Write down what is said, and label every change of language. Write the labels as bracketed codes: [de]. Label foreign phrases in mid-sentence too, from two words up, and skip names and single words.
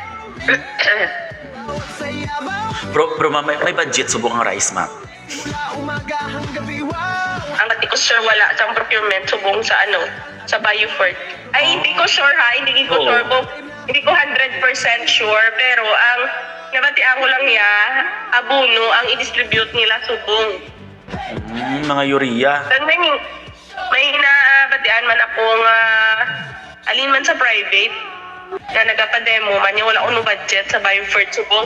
[hil] Bro, ma'am, may budget subong ang rice, ma'am. Ang kati ko sure wala sa procurement subong sa ano, sa Biofert. Ay, hindi ko sure ha, hindi ko Oo. sure po. Hindi ko 100% sure, pero ang nabatian ko lang ya, abono ang i-distribute nila subong. Mga urea. Then may nabatian man akong alin man sa private na nagpa-demo man yung wala akong budget sa Biofert subong.